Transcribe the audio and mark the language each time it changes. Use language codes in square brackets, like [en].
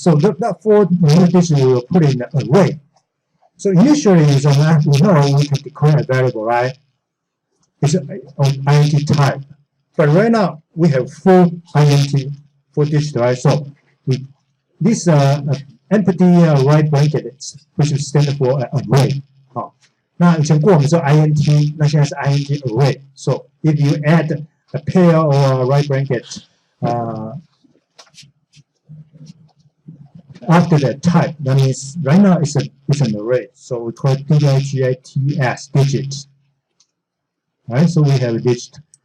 [en] So that 4 numerical digit we will put in the array. So initially, we know we can declare a variable, right? It's of int type. But right now we have 4 int, 4 digits, right? So this empty right bracket, which stands for array. [zh] 那以前过我们说 int， 那现在是 int array. [en] So if you add a pair or a right bracket after that type, that means right now it's an array. So we call it digits digit. Right? So we have a digit.